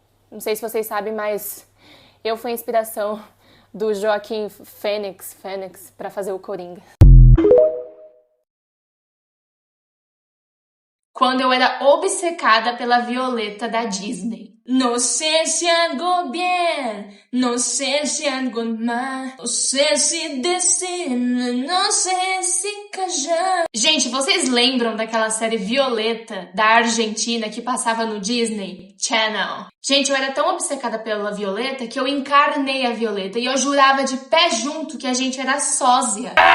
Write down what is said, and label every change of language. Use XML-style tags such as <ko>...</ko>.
<pt>Não sei se vocês sabem, mas eu fui a inspiração do Joaquim Fênix para fazer o Coringa. Quando eu era obcecada pela Violeta da Disney.</pt> <es>No sé si algo bien, no sé si algo mal, no sé si decir, no sé si callar.</es> <pt>Gente, vocês lembram daquela série Violeta da Argentina que passava no Disney Channel? Gente, eu era tão obcecada pela Violeta que eu encarnei a Violeta e eu jurava de pé junto que a gente era sósia.</pt>